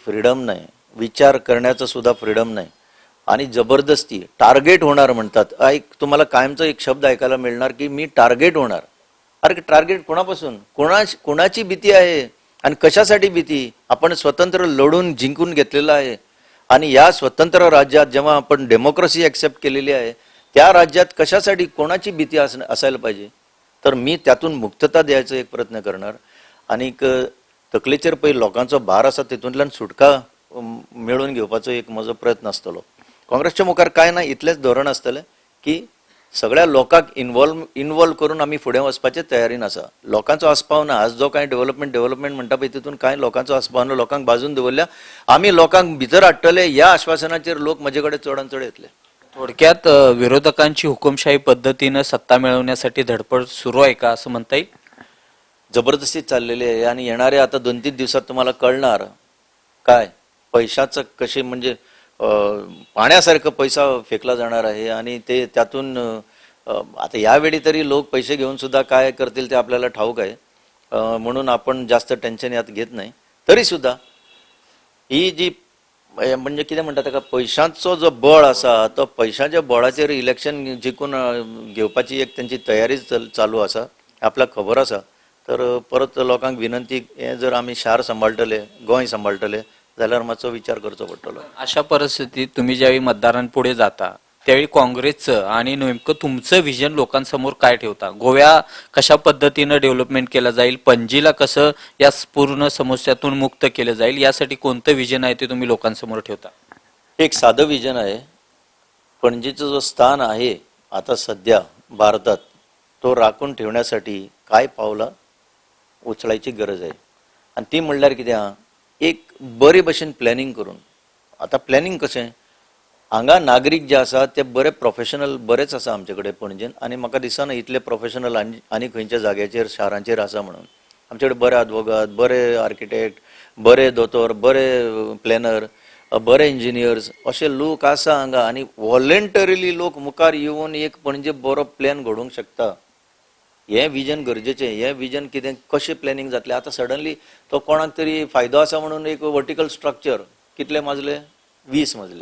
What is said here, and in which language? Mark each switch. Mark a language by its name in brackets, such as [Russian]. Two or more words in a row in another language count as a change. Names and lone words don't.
[Marathi] फ्रीडम नाही विचार करण्याचं सुद्धा फ्रीडम नाही आणि जबरदस्ती टार्गेट होणार म्हणतात तुम्हाला कायमचा एक शब्द ऐकायला मिळणार की मी टार्गेट होणार अरे टार्गेट कोणापासून कोणाची भीती आहे आणि कशासाठी भीती आपण स्वतंत्र लढून जिंकून घेतलेलं आहे आणि या स्वतंत्र राज्यात जेव्हा आपण [English] democracy accept [Marathi] केलेली आहे त्या राज्यात कशासाठी कोणाची भीती असायला पाहिजे तर मी त्यातून मुक्तता द्यायचा एक प्रयत्न करणार आणि [Konkani] तकलेचेर पळय लोकांचो भार आसा तितूंतल्यान सुटका मेळून घेवपाचो एक म्हजो प्रयत्न आसतलो काँग्रेसच्या मुखार काय ना इतलेच धोरण आसतलें की सगळ्या लोकांक इन्वॉल्व करून आमी फुडें वचपाचे तयारीन आसा लोकांचो आस्पाव ना आज जो कांय डेव्हलपमेंट म्हणटा पळय तितून कांय लोकांचो आस्पाव ना लोकांक बाजून दवरल्या आमी लोकांक भितर हाडटले ह्या आश्वासनाचेर लोक म्हजे कडेन चडांत चड येतले [Marathi] थोडक्यात विरोधकांची हुकुमशाही पद्धतीनं सत्ता मिळवण्यासाठी धडपड सुरू आहे का असं म्हणता येईल जबरदस्ती चाललेली आहे आणि येणाऱ्या आता 2-3 दिवसात तुम्हाला कळणार काय पैशाचं कसे म्हणजे पाण्यासारखं पैसा फेकला जाणार आहे आणि ते त्यातून आता यावेळी तरी लोक पैसे घेऊन सुद्धा काय करतील ते आपल्याला ठाऊक आहे म्हणून आपण जास्त टेन्शन यात घेत नाही तरी सुद्धा ही जी म्हणजे [Konkani] कितें म्हणटा ताका पैशांचो जो बळ आसा तो पैशाच्या बळाचेर इलेक्शन जिखून घेवपाची एक त्यांची तयारी चालू आसा आपल्याक खबर आसा तर परत लोकांक विनंती हे जर आमी शार सांबाळटले गोंय सांबाळटले जाल्यार मातसो विचार करचो पडटलो [Marathi] अशा परिस्थितीत तुम्ही ज्यावेळी मतदारांपुढे जाता त्यावेळी काँग्रेसचं आणि नेमकं तुमचं विजन लोकांसमोर काय ठेवता गोव्या कशा पद्धतीनं डेव्हलपमेंट केलं जाईल पणजीला कसं या पूर्ण समस्यातून मुक्त केलं जाईल यासाठी कोणतं विजन आहे ते तुम्ही लोकांसमोर ठेवता एक साधं विजन आहे पणजीचं जो स्थान आहे आता सध्या भारतात तो राखून ठेवण्यासाठी काय पावलं उचलायची गरज आहे आणि ती [Konkani] म्हणल्यार कितें एक बरे भशेन प्लॅनिंग करून आता प्लॅनिंग कशें हांगा नागरीक जे आसा ते बरे प्रोफेशनल बरेच आसा आमचे कडेन पणजेन आनी म्हाका दिसना इतले प्रोफेशनल आनी खंयच्या जाग्याचेर शारांचेर आसा म्हणून आमचे कडेन बरे advocate बरे आर्किटेक्ट बरे दोतोर बरे प्लॅनर बरे इंजिनियर्स अशे लोक आसा हांगा आनी वॉलंटरीली लोक मुखार येवन एक पणजे बरो प्लॅन घडोवंक शकता हें विजन गरजेचें हें विजन कितें कशें प्लॅनिंग जातलें आतां सडनली तो कोणाक तरी फायदो आसा म्हणून एक [English] vertical structure [Konkani] कितले माजले 20 मजले.